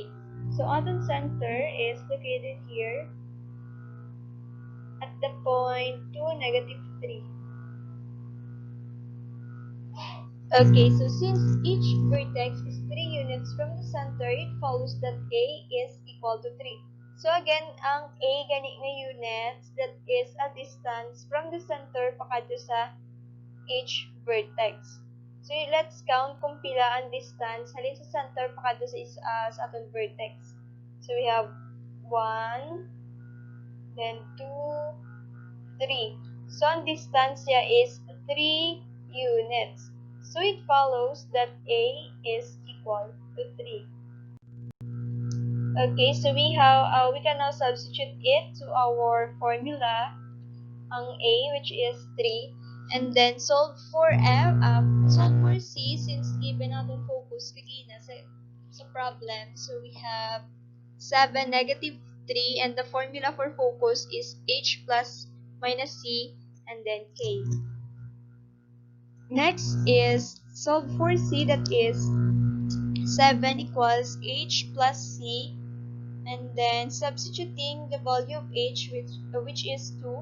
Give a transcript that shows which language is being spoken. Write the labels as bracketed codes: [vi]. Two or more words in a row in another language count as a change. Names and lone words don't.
[en] So, aton center is located here at the point 2, -3. Okay, so since each vertex is 3 units from the center, it follows that A is equal to 3. So, again, [hil] ang A gani nga units, [en] that is a distance from the center [hil] pakadto sa [en] each vertex. So, let's count [hil] kung pila ang distance halin sa center pakadto sa aton vertex. [en] So, we have 1, then 2, 3. So, [hil] ang distance niya [en] is 3 units. So, it follows that A is equal to 3. Okay, so we can now substitute it to our formula, ang A, which is 3. And then solve for C since given natin focus kagina sa problem. So we have 7, negative 3, and the formula for focus is H plus minus C and then K. Next is solve for C, that is 7 equals H plus C, and then substituting the value of H which is 2.